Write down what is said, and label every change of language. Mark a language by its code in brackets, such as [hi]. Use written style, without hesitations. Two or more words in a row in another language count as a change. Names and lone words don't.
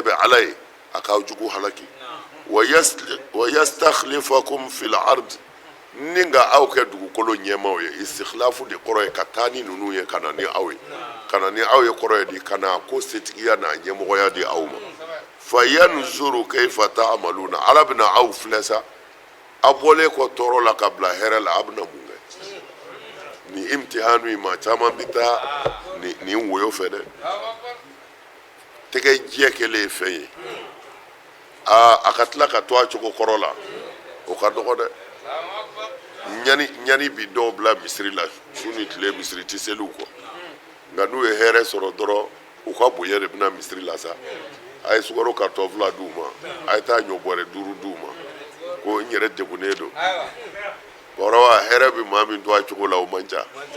[bm] bɛ ala ye a k'aw jugu halaki [ar] ويستخلفكم في الأرض [bm] ni nka aw kɛ dugukolo ɲɛmaaw ye istikhlafu de kɔrɔ ye ka taa ni ninnu ye ka na ni aw ye ka na ni aw ye kɔrɔ ye di ka na ko setigiya n'a ɲɛmɔgɔya di aw ma [ar] فينظر كيف تعملون [bm] ala bɛna aw filɛ sa a bɔlen kɔ tɔɔrɔ la ka bila hɛrɛ la a bɛna mun kɛ ni imtihanu ma caman bɛ taa nin woyo fɛ dɛ tɛgɛ jɛ kɛlen ye fɛn ye a ka tila ka to a cogo kɔrɔ la o ka dɔgɔ dɛ ɲani bi dɔw bila misiri la su ni tile misiri tɛ seliw kɔ nka n'u ye hɛrɛ sɔrɔ dɔrɔn u ka bonya de bɛna misiri la sa a ye sukaro karitɔn 2 d'u ma a ye taa ɲɔ bɔrɛ 5 d'u ma ko n yɛrɛ degunnen don kɔrɔwa hɛrɛ bɛ maa min to a cogo la o man ca